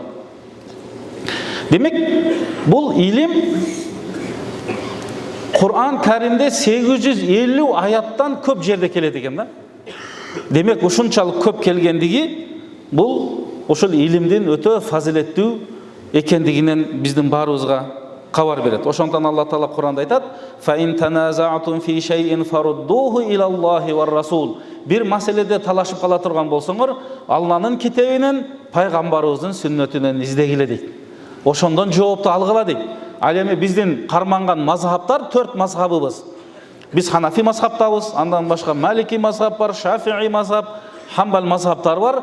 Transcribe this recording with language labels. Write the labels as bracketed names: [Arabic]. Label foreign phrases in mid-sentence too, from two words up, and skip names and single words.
[Kyrgyz] Демек, бул илим Кур'ан Каримде 850 аяттан көп жерде келет экен да. Демек, ушунчалык көп келгендиги бул ошол илимдин өтө фазилеттүү экендигинен биздин баарыбызга кабар берет. Ошондон Алла Таала Кур'анда айтат: [Arabic] "فإن تنازعتم في شيء فردوه إلى الله والرسول." [Kyrgyz] Бир маселеде талашып кала турган болсоңор, Алланын китебинен, пайгамбарыбыздын сүннөтүнөн издегиле дейт. Ошондон жоопту алгыла дейт. Ал эми биздин карманган мазхабтар 4 мазхабыбыз. Биз Ханафи мазхабтабыз, андан башка Малики мазхаб бар, Шафии мазхаб, Хамбал мазхабтар бар.